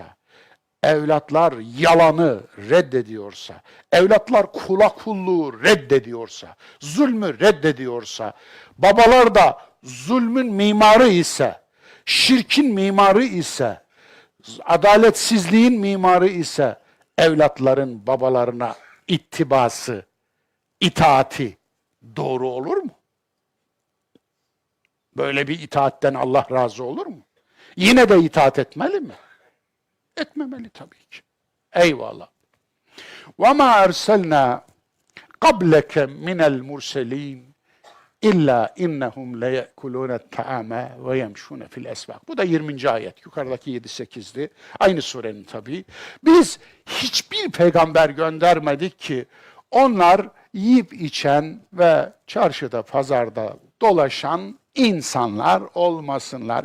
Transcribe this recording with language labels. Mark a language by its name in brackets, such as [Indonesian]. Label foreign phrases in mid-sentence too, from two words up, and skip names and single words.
[Turkish] evlatlar yalanı reddediyorsa, evlatlar kula kulluğu reddediyorsa, zulmü reddediyorsa, babalar da zulmün mimarı ise, şirkin mimarı ise, adaletsizliğin mimarı ise, evlatların babalarına ittibası, itaati doğru olur mu? Böyle bir itaatten Allah razı olur mu? Yine de itaat etmeli mi? Etmemeli tabii ki. Eyvallah. [Arabic] وَمَا أَرْسَلْنَا قَبْلَكَ مِنَ الْمُرْسَلِينَ إلا إنهم ليأكلون الطعام ويمشون في الأسواق. [Turkish] Bu da 20. ayet. Yukarıdaki 7-8'di. Aynı surenin tabii. Biz hiçbir peygamber göndermedik ki onlar yiyip içen ve çarşıda, pazarda dolaşan insanlar olmasınlar.